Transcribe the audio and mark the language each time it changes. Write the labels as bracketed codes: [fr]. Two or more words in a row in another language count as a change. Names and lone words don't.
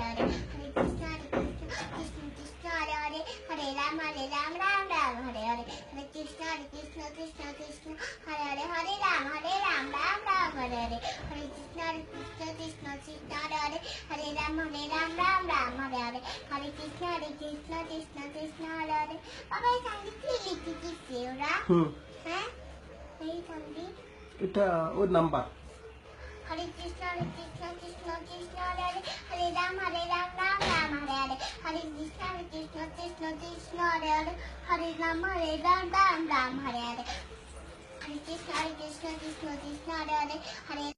[sa] Hare Hare Krishna Krishna Hare Hare Hare Ram Ram Hare Hare Hare Krishna Krishna Hare Hare Hare Ram Ram Hare Hare Hare Krishna Krishna Hare Hare Hare Ram Ram Hare Hare Hare Krishna Krishna Hare Hare [bn] বাবা এই সঙ্গীতটি লিখতে দিচ্ছে ওরা হ্যাঁ এই সঙ্গীত এটা ওর নাম্বার [sa] হরে কৃষ্ণ কৃষ্ণ হরে হরে হরে রাম রাম হরে হরে হরে কৃষ্ণ কৃষ্ণ হরে হরে হরে রাম রাম হরে হরে হরে কৃষ্ণ কৃষ্ণ হরে হরে হরে